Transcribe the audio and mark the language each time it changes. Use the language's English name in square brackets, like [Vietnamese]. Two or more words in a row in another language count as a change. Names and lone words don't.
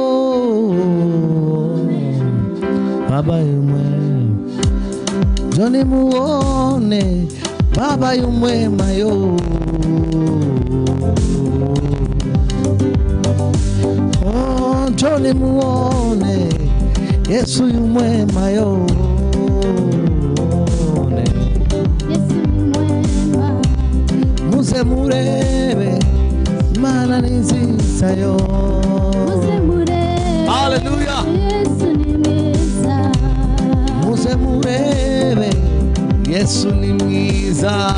[Swahili] Baba yu mwema. Njoni muone Baba yu mwema yo. Oh, njoni muone Yesu yu mwema yo. [Kinyarwanda] Muze murebe Mana ni nziza yo. Hallelujah. Muze murebe Yesu ni mwiza.